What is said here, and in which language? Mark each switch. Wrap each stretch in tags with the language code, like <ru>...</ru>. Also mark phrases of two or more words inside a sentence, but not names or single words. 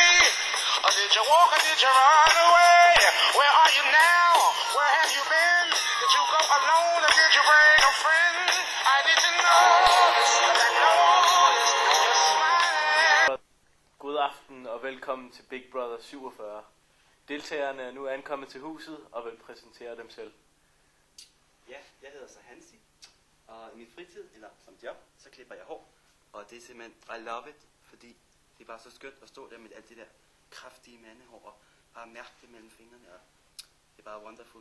<en>Or did you walk or did you run away? Where are you now? Where have you been? Did you go alone or did you bring a friend? I need to know, 'cause I know you're smiling.</en> <da>God aften og velkommen til Big Brother 47. Deltagerne er nu ankommet til huset og vil præsentere dem selv. Ja, jeg hedder så Hansi, og i min fritid, eller som job, så klipper jeg hår. Og det er simpelthen,</da> <en>I love it,</en> <da>fordi det er bare så skønt at stå der med alt det der kraftige mandehår, og bare mærke det mellem fingrene, og det er bare wonderful.</da>